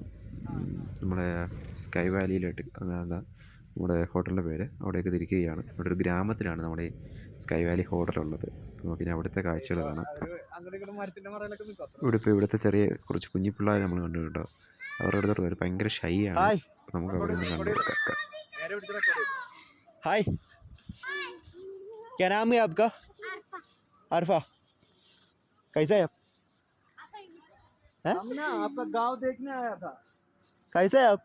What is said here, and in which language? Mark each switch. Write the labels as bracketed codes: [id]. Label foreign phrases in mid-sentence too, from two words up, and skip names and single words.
[ml] നമ്മുടെ സ്കൈ വാലിയിലോട്ട് അതാ നമ്മുടെ ഹോട്ടലിൻ്റെ പേര്. അവിടേക്ക് തിരിക്കുകയാണ്. അവിടെ ഒരു ഗ്രാമത്തിലാണ് നമ്മുടെ ഈ സ്കൈ വാലി ഹോട്ടലുള്ളത്. നമുക്കിനി അവിടുത്തെ കാഴ്ചകൾ കാണാം. ഇവിടുത്തെ ചെറിയ കുറച്ച് കുഞ്ഞി പിള്ളേർ നമ്മൾ കണ്ടു കേട്ടോ. അവരുടെ അടുത്തോട്ട് വരും, ഭയങ്കര ഷൈ ആണ്. നമുക്ക് അവിടെ നിന്ന് കണ്ടു കൊടുക്കാം. [hi] हाय, क्या नाम है आपका? अरफा। कैसा है आप? हम ना आपका गांव देखने आया था। कैसा है आप?